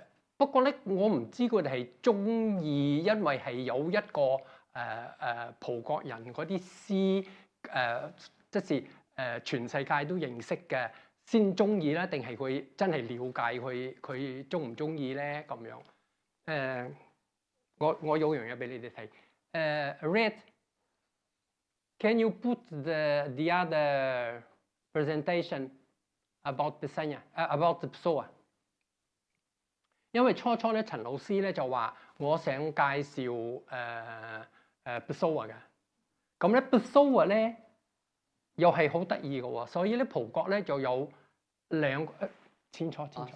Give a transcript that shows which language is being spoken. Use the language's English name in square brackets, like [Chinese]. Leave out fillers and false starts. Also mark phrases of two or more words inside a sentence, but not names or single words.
[Cantonese] 不過咧，我唔知佢哋係中意，因為係有一個葡國人嗰啲詩即是全世界都認識嘅先中意啦，定係佢真係了解佢中唔中意咧咁樣？我有樣嘢俾你哋睇。 [English] Red, can you put the other presentation about Pesanya, about the Pessoa？ [Cantonese] 因為初咧，陳老師咧就話我想介紹Pessoa嘅。咁咧 Pessoa 咧又係好得意嘅喎，所以咧葡國咧就有兩個清楚。